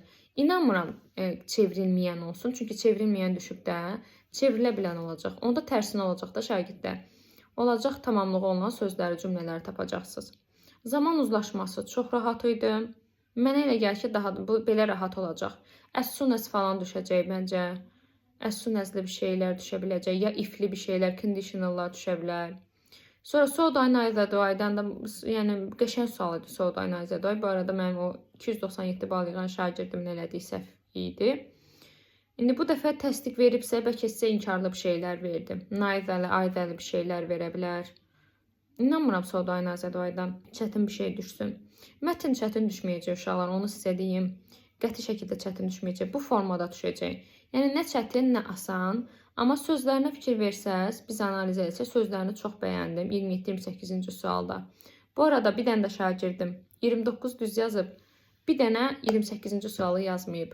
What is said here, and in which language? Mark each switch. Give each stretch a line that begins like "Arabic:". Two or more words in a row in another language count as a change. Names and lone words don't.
Azerbaijani: İnanmıram çevrilməyən olsun, çünki çevrilməyən düşüb də, çevrilə bilən olacaq. Onda tərsinə olacaq da şagirdlər. Olacaq tamamlığı olan sözləri, cümlələri tapacaqsınız. Zaman uzlaşması çox rahat idi. Mənə elə gəlir ki, bu belə rahat olacaq.
English: As soon as
Azerbaijani: falan düşəcək məncə.
English: As soon as-
Azerbaijani: li bir şeylər düşə biləcək. Ya if-li bir şeylər, conditional-lar düşə bilər. Sonra
English: so do I neither do I-
Azerbaijani: dan da, yəni qəşəng sual idi
English: so do I neither do I.
Azerbaijani: Bu arada mənim o 297 bal yığan şagirdimin elədiyi səhv idi. İndi bu dəfə təsdiq veribsə, bəlkə sizə inkarlı bir şeylər verdi. Neither-li, either-li bir şeylər verə bilər. İnanmıram
English: so do I neither do I-
Azerbaijani: dan çətin bir şey düşsün. Mətn çətin düşməyəcək uşaqlar, onu sizə deyim. Qəti şəkildə çətin düşməyəcək. Bu formada düşəcək. Yəni nə çətin, nə asan. Amma sözlərinə fikir versəz, biz analiz etsək, sözlərini çox bəyəndim 27-28-ci sualda. Bu arada bir dənə də şagirdim 29 düz yazıb, bir dənə 28-ci sualı yazmayıb.